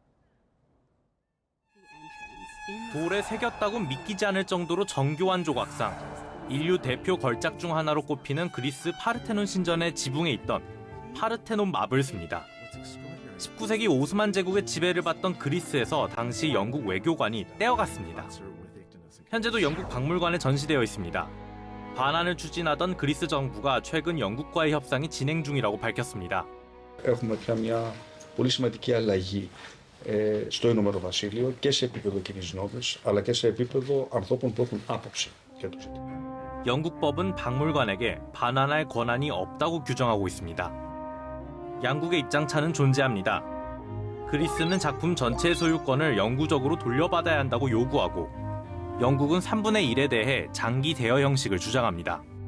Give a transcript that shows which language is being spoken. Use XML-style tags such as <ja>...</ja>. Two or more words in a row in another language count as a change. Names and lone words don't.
<ko>돌에 새겼다고 믿기지 않을 정도로 정교한 조각상, 인류 대표 걸작 중 하나로 꼽히는 그리스 파르테논 신전의 지붕에 있던 파르테논 마블스입니다. 19세기 오스만 제국의 지배를 받던 그리스에서 당시 영국 외교관이 떼어갔습니다. 현재도 영국 박물관에 전시되어 있습니다. 반환을 추진하던 그리스 정부가 최근 영국과의 협상이 진행 중이라고 밝혔습니다.</ko> <el>Έχουμε πια μια πολύ σημαντική αλλαγή στο Ηνωμένο Βασίλειο και σε επίπεδο κοινής γνώμης, αλλά και σε επίπεδο ανθρώπων που έχουν άποψη για το ζήτημα.</el> <ko>영국법은 박물관에게 반환할 권한이 없다고 규정하고 있습니다. 양국의 입장차는 존재합니다. 그리스는 작품 전체의 소유권을 영구적으로 돌려받아야 한다고 요구하고 영국은 3분의 1에 대해 장기 대여 형식을 주장합니다.</ko>